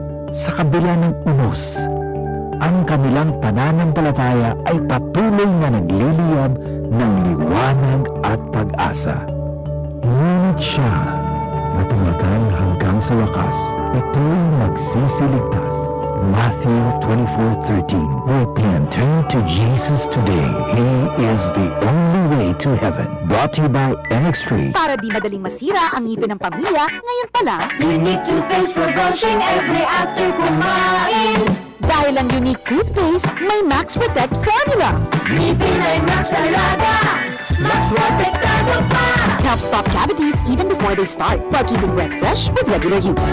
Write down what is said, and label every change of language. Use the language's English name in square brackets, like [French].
[Filipino] Sa kabila ng unos, ang kanilang pananampalataya ay patuloy na nagliliyab ng liwanag at pag-asa. Ngunit siya na tumagal hanggang sa wakas, ito'y magsisiligtas. [English] Matthew 24:13. Repent, turn to Jesus today. He is the only way to heaven. Brought to you by MX3. [Filipino] Para di madaling masira ang ngipin ng pamilya, ngayon pa lang, [English] Unique toothpaste for brushing every after kumain. [Filipino] dahil ang unique toothpaste, may Max Protect formula. Ngipin ay Max Alaga. Max Protectado pa. [English] Helps stop cavities even before they start, while keeping breath fresh with regular use.